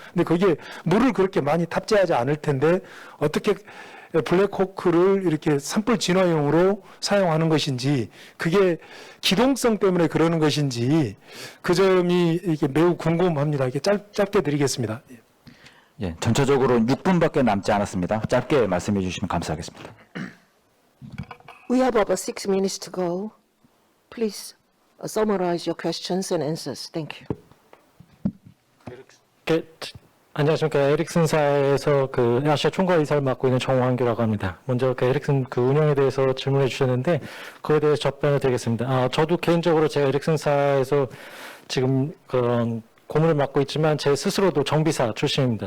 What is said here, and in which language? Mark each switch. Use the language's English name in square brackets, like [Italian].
[Korean] 근데 거기에 물을 그렇게 많이 탑재하지 않을 텐데 어떻게 블랙호크를 이렇게 산불 진화용으로 사용하는 것인지, 그게 기동성 때문에 그러는 것인지, 그 점이 이게 매우 궁금합니다. 이게 짧게 드리겠습니다. 예, 전체적으로 6분밖에 남지 않았습니다. 짧게 말씀해 주시면 감사하겠습니다. [English] We have about 6 minutes to go. Please summarize your questions and answers. Thank you. [Korean] 안녕하십니까. 에릭슨사에서 아시아 총괄이사를 맡고 있는 정환규라고 합니다. 먼저 에릭슨 운영에 대해서 질문해 주셨는데, 그거에 대해서 답변을 드리겠습니다. 저도 개인적으로 제가 에릭슨사에서 지금 고문을 맡고 있지만 제 스스로도 정비사 출신입니다.